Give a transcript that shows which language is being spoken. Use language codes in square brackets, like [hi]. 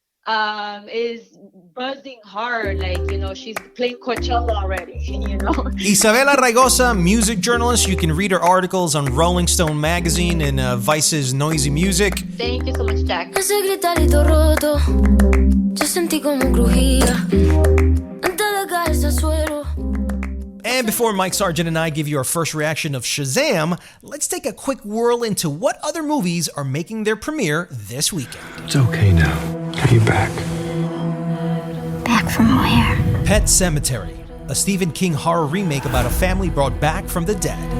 [en] is buzzing hard. Like, she's playing Coachella already, Isabela Raygoza, music journalist. You can read her articles on Rolling Stone magazine and Vice's Noisy Music. Thank you so much, Jack. [es] Ese gritarito roto, yo sentí como crujía antes de caerse al suelo. [en] And before Mike Sargent and I give you our first reaction of Shazam, let's take a quick whirl into what other movies are making their premiere this weekend. It's okay now. Are you back? Back from where? Pet Sematary, a Stephen King horror remake about a family brought back from the dead.